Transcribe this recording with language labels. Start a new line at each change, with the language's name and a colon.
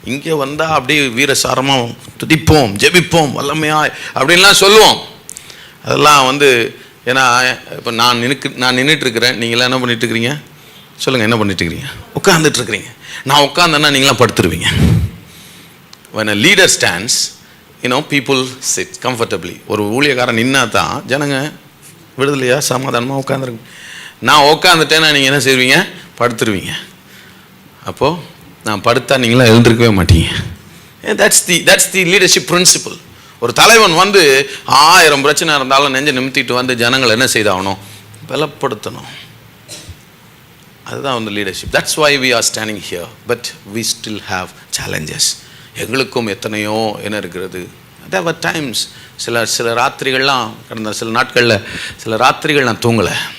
Tamil: இங்கே வந்தால் அப்படியே வீரசாரமாக துதிப்போம், ஜெபிப்போம், வல்லமையாய் அப்படின்லாம் சொல்லுவோம். அதெல்லாம் ஏன்னா இப்போ நான் நின்றுட்டு இருக்கிறேன், நீங்களாம் என்ன பண்ணிட்டு இருக்கிறீங்க சொல்லுங்கள், என்ன பண்ணிட்டு இருக்கிறீங்க? உட்காந்துட்டு இருக்கிறீங்க. நான் உட்காந்தேன்னா நீங்களாம் படுத்துருவீங்க.
English: when a leader stands, people sit comfortably.
Tamil: ஒரு ஊழியக்காரன் நின்னா தான் ஜனங்க விடுதலையாக சமாதானமாக உட்காந்துருக்கு. நான் உட்காந்துட்டேன்னா நீங்கள் என்ன செய்வீங்க? படுத்துருவீங்க. அப்போது நான் படுத்தா நீங்களாம் எழுந்திருக்கவே மாட்டீங்க.
English: that's the leadership principle.
Tamil: ஒரு தலைவன் 1000 பிரச்சனை இருந்தாலும் நெஞ்சை நிமித்திட்டு ஜனங்களை என்ன செய்தாகணும்? பலப்படுத்தணும். அதுதான் leadership.
English: That's why we are standing here, but we still have challenges.
Tamil: எங்களுக்கும் எத்தனையோ என்ன இருக்கிறது.
English: there were times,
Tamil: சில ராத்திரிகள்லாம் கடந்த சில நாட்களில் சில ராத்திரிகள் நான் தூங்கலை.